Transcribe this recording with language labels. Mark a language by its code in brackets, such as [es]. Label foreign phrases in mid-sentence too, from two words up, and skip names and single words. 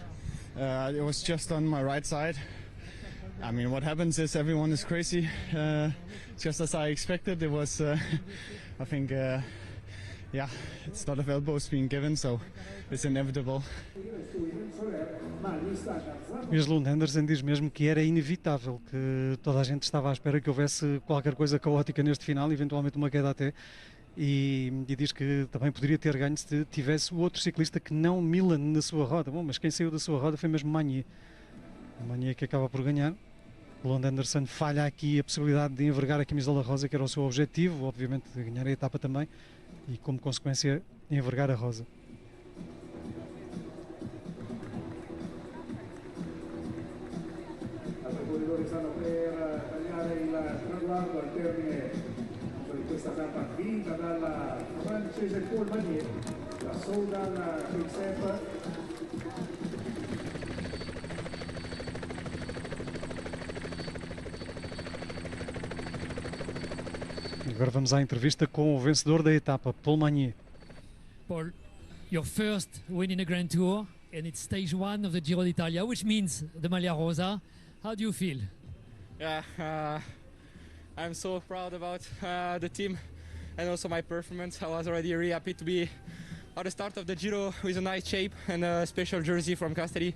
[en] It was just on my right side. I mean, what happens is everyone is crazy. Just as I expected, it was. I think, it's a lot of elbows being given, so it's inevitable. [pt] Tobias Lund Andersen diz mesmo que era inevitável, que toda a gente estava à espera que houvesse qualquer coisa caótica neste final, eventualmente uma queda até. E diz que também poderia ter ganho se tivesse o outro ciclista que não Milan na sua roda. Bom, mas quem saiu da sua roda foi mesmo Magnier. Magnier que acaba por ganhar. Lund Andersen falha aqui a possibilidade de envergar a camisola rosa, que era o seu objetivo, obviamente de ganhar a etapa também, e como consequência envergar a rosa. [it] Questa tappa vinta dalla francese Paul Magnier, la Soudal Quick-Step. [pt] Agora vamos à entrevista com o vencedor da etapa, Paul Magnier. [en] Paul, your first win in the Grand Tour, and it's stage 1 of the Giro d'Italia, which means the [it] Maglia Rosa. [en] How do you feel? Yeah, I'm so proud about the team and also my performance. I was already really happy to be at the start of the Giro with a nice shape and a special jersey from Castelli.